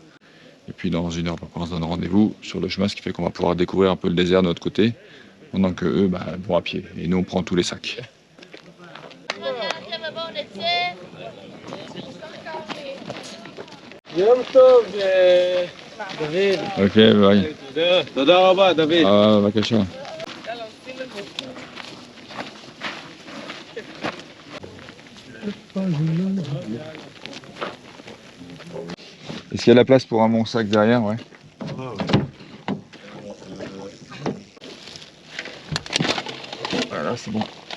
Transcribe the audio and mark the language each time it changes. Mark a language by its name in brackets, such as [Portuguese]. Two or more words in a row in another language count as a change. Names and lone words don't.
[French] Et puis dans une heure, on se donne rendez-vous sur le chemin, ce qui fait qu'on va pouvoir découvrir un peu le désert de notre côté, pendant que eux vont à pied. Et nous on prend tous les sacs. [Hebrew] יום טוב, דוד. [English] Ok, bye. [Hebrew] תודה רבה, דוד. Ah, בבקשה. [French] Est-ce qu'il y a la place pour un bon sac derrière? Ouais. Voilà, c'est bon.